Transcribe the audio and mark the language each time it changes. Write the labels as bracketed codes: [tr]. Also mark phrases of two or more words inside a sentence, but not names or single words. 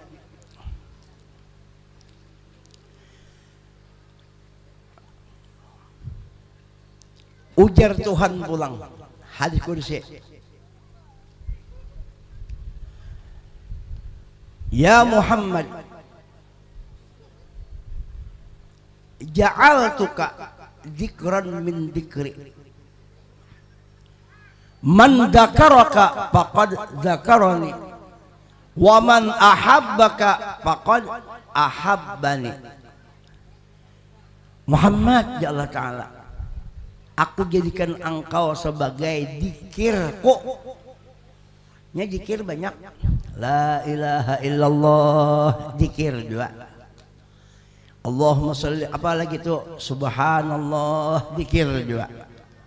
[bjn] Ujar Tuhan pulang hadis kursi. [ar] يا محمد جعلتك ذكرا من ذكري. من ذكرك فقد ذكرني ومن أحبك فقد أحبني. [id] Muhammad ya Allah Ta'ala, aku jadikan engkau sebagai dzikirku. Nya dzikir banyak. [ar] لا إله إلا الله [id] dzikir juga. [ar] اللهم صل [id] apalagi itu subhanallah dzikir juga.